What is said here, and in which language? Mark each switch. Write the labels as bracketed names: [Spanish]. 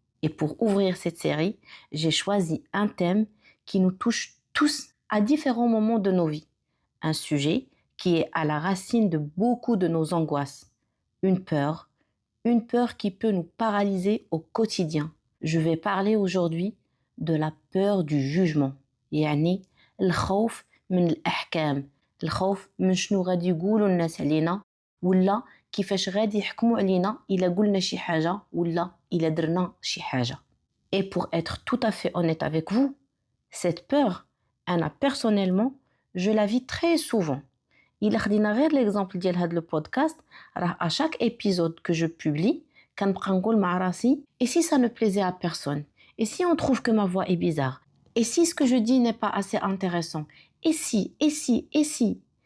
[French] Et pour ouvrir cette série, j'ai choisi un thème qui nous touche tous à différents moments de nos vies. Un sujet qui est à la racine de beaucoup de nos angoisses. Une peur qui peut nous paralyser au quotidien. Je vais parler aujourd'hui de la peur du jugement. [Arabic] يعني الخوف من الأحكام. الخوف من شنو غادي يقولوا الناس علينا ولا كيفاش غادي يحكموا علينا إلا قلنا شي حاجة ولا إلا درنا شي حاجة. [French] Et pour être tout à fait honnête avec vous, cette peur, [Arabic] أنا [French] personnellement, je la vis très souvent. [Arabic] إلا خدينا غير [French] l'exemple [Arabic] ديال هذا البودكاست راه [French] à chaque épisode que je publie [Arabic] كنبقى نقول مع راسي [French] et si ça ne plaisait à personne, et si on trouve que ma voix est bizarre, et si ce que je dis n'est pas assez intéressant, et si.